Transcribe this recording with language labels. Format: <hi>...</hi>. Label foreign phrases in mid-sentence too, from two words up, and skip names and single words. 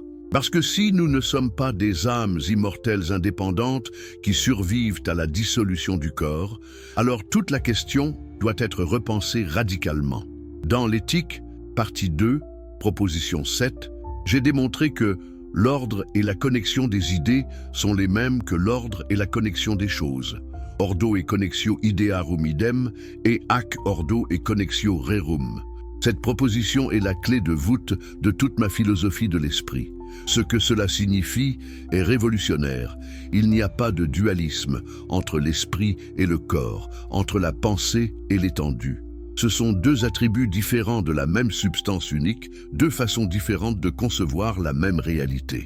<fr>Parce que si nous ne sommes pas des âmes immortelles indépendantes qui survivent à la dissolution du corps, alors toute la question doit être repensée radicalement. Dans l'éthique, partie 2, proposition 7, j'ai démontré que l'ordre et la connexion des idées sont les mêmes que l'ordre et la connexion des choses.</fr> <la>Ordo et connexio idearum idem et ac ordo et connexio rerum.</la> <fr>Cette proposition est la clé de voûte de toute ma philosophie de l'esprit. Ce que cela signifie est révolutionnaire. Il n'y a pas de dualisme entre l'esprit et le corps, entre la pensée et l'étendue. Ce sont deux attributs différents de la même substance unique, deux façons différentes de concevoir la même réalité.</fr>